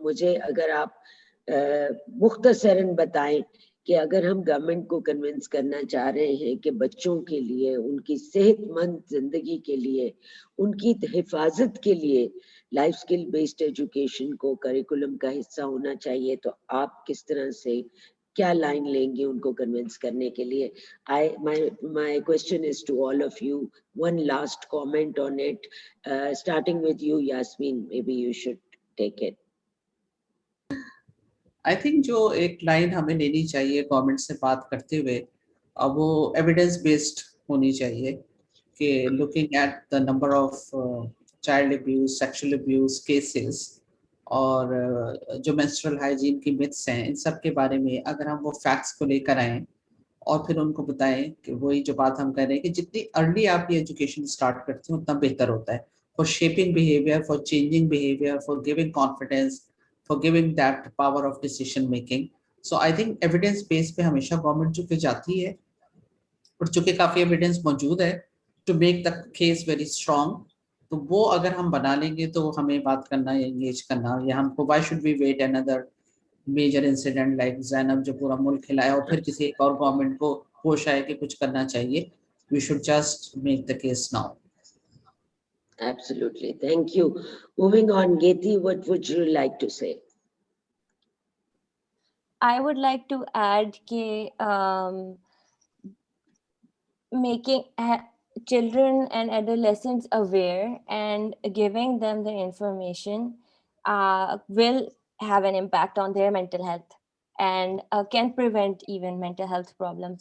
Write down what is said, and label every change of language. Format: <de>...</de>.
<ur>مجھے اگر آپ مختصراً بتائیں کہ اگر ہم گورنمنٹ کو کنونس کرنا چاہ رہے ہیں کہ بچوں کے لیے، ان کی صحت مند زندگی کے لیے، ان کی حفاظت کے لیے لائف سکل بیسڈ ایجوکیشن کو کریکولم کا حصہ ہونا چاہیے، تو آپ کس طرح سے کیا لائن لیں گی ان کو کنونس کرنے کے لیے؟</ur> <en>My question is to all of you. One last comment on it, starting with you, Yasmin. Maybe you should take it. I think</en> <ur>جو ایک لائن ہمیں لینی چاہیے گورنمنٹ سے بات کرتے ہوئے وہ ایویڈنس بیسڈ ہونی چاہیے کہ looking at the number of child abuse sexual abuse cases اور جو مینسٹرل ہائیجین کی متس ہیں ان سب کے بارے میں اگر ہم وہ فیکٹس کو لے کر آئیں اور پھر ان کو بتائیں کہ وہی جو بات ہم کہہ رہے ہیں کہ جتنی ارلی آپ یہ ایجوکیشن اسٹارٹ کرتے ہیں اتنا بہتر ہوتا ہے for shipping behaviour for changing behaviour for giving confidence</ur> <en>for giving that power of decision making. So I think evidence base</en> <ur>پہ ہمیشہ گورنمنٹ چونکہ جاتی ہے اور چونکہ کافی ایویڈنس موجود ہے</ur> <en>to make the case very strong.</en> <ur>تو وہ اگر ہم بنا لیں گے تو ہمیں بات کرنا یا انگیج کرنا یا ہم کو</ur> <en>why should we wait another major incident like</en> <ur>زینب جو پورا ملک ہلایا اور پھر کسی ایک اور گورنمنٹ کو ہوش آئے کہ کچھ کرنا چاہیے.</ur> <en>We should just make the case now. Absolutely. Thank you. Moving on, Geti, what would you like to say? I would like to add कि making children and adolescents aware and giving them the information will have an impact on their mental health and can prevent even mental health problems.</en>